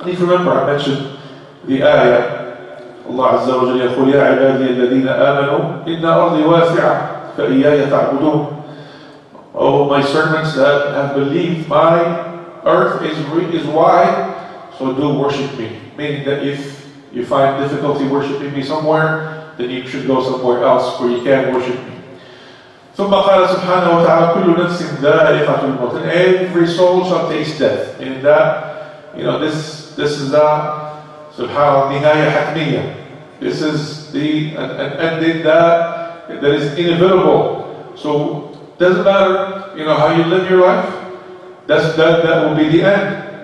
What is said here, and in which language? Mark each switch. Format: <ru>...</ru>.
<en>And if you remember, I mentioned the ayah, Allah Azza wa Jalla</en> <ar>يقول يا عبادي الذين آمنوا إن أرضي واسعة فإياي تعبدون.</ar> <en>Oh, my servants that have believed, my earth is wide, so do worship me. Meaning that if you find difficulty worshiping me somewhere, then you should go somewhere else where you can worship me.</en> <ar>ثم قال سبحانه وتعالى كل نفس ذائقة الموت.</ar> <en>And every soul shall taste death. Meaning that, this is the subhanAllah</en> <ar>nihaya hatmiyah.</ar> <en>This is an ending that is inevitable. So doesn't matter, how you live your life. That will be the end.</en>